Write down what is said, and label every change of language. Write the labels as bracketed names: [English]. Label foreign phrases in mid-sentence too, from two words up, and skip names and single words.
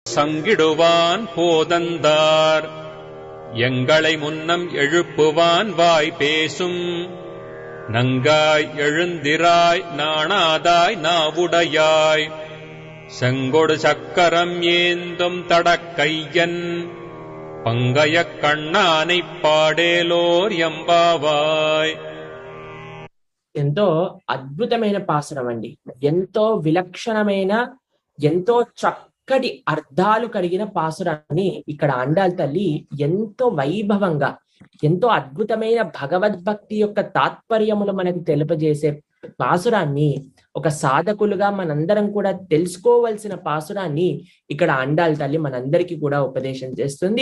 [Tamil] சங்கிடுவான் போதந்தார் எங்களை முன்னம் எழுப்புவான் வாய் பேசும் நங்காய் எழுந்திராய் நாணாதாய் நாவுடையாய் செங்கொடு சக்கரம் ஏந்தும் தடக்கையன் பங்கயக் கண்ணானைப் பாடேலோர் எம்பாவாய். [Telugu] ఎంతో అద్భుతమైన పాసురం అండి. ఎంతో విలక్షణమైన, ఎంతో చక్కటి అర్థాలు కలిగిన పాసురాన్ని ఇక్కడ ఆండాళ్ తల్లి ఎంతో వైభవంగా, ఎంతో అద్భుతమైన భగవద్భక్తి యొక్క తాత్పర్యములు మనకు తెలుపజేసే పాసురాన్ని, ఒక సాధకులుగా మనందరం కూడా తెలుసుకోవలసిన పాసురాన్ని ఇక్కడ ఆండాళ్ తల్లి మనందరికీ కూడా ఉపదేశం చేస్తుంది.